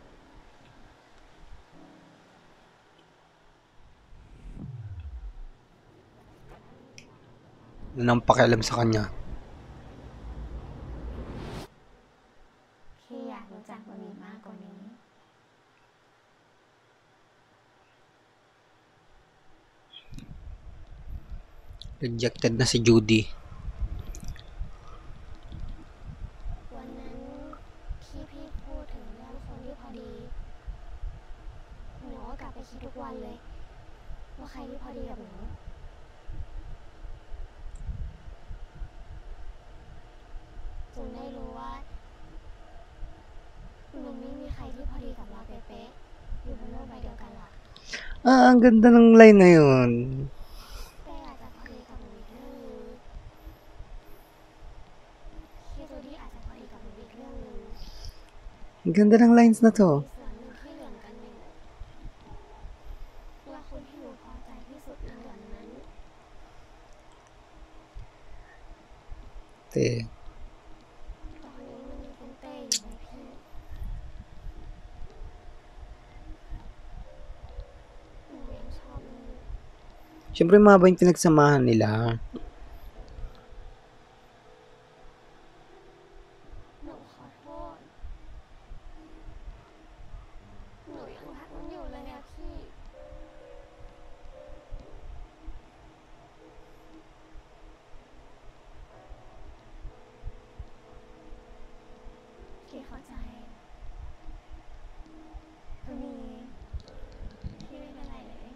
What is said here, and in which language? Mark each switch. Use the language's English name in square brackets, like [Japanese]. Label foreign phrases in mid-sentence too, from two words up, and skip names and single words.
[Filipino] Ano nang pakialam sa kanya. [Thai] พี่อยากรู้จักบะหมี่มากกว่านี้ [Filipino] Rejected na si Judy. [Thai] วันนั้นที่พี่พูดถึงเรื่องคนที่พอดีหนูก็กลับไปคิดทุกวันเลย ว่าใครที่พอดีกับหนูจนได้รู้ว่ามันไม่มีใครที่พอดีกับเราเป๊ะๆอยู่บนโลกใบเดียวกันหรอก [Filipino] Ang ganda ng line na yun. [Thai] เป้อาจจะพอดีกับหนูอีกเรื่องนึงพี่จูดี้อาจจะพอดีกับหนูอีกเรื่องนึง [Filipino] Ang ganda ng lines na to. [Thai] มีส่วนหนึ่งที่เหลื่อมกันอยู่และคนที่หนูพอใจที่สุดในเรื่องนั้น [Filipino] Te. [Thai] ตอนนี้มันยังเป็นเป้อยู่ไหมพี่ หนูยังชอบมันอยู่ [Filipino] Siyempre mahaba yung pinagsamahan nila. [Thai] หนูขอโทษ หนูยังรักมันอยู่เลยอะพี่ พี่เข้าใจก็มีพี่ไม่เป็นไรเลย